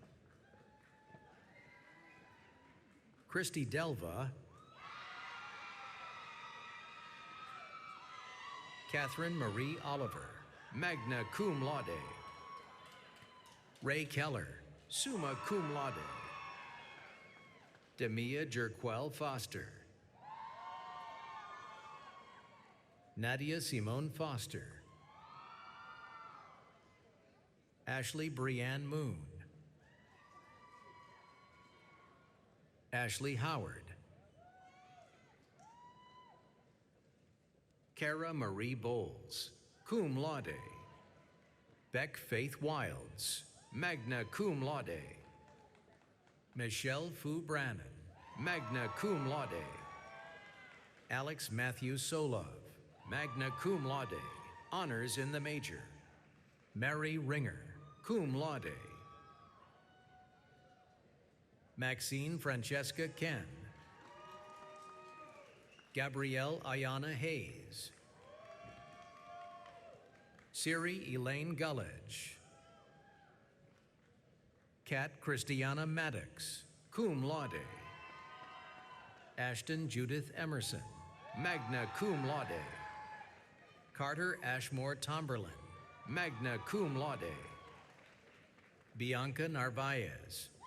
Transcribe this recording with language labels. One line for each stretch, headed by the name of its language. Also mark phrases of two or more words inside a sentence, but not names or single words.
English: Christy Delva. Catherine Marie Oliver,
Latin: magna cum laude. Ray Keller, summa cum laude.
English: Demia Jerquel Foster. Nadia Simone Foster. Ashley Brianne Moon. Ashley Howard.
Latin: Kara Marie Bowles, cum laude. Beck Faith Wilds, magna cum laude. Michelle Fu Brannon, magna cum laude. Alex Matthew Solov, magna cum laude,
English: honors in the major.
Latin: Mary Ringer, cum laude.
English: Maxine Francesca Ken. Gabrielle Ayana Hayes. Siri Elaine Gullidge.
Latin: Kat Christiana Maddox, cum laude. Ashton Judith Emerson, magna cum laude. Carter Ashmore Tomberlin, magna cum laude.
English: Bianca Narvaez.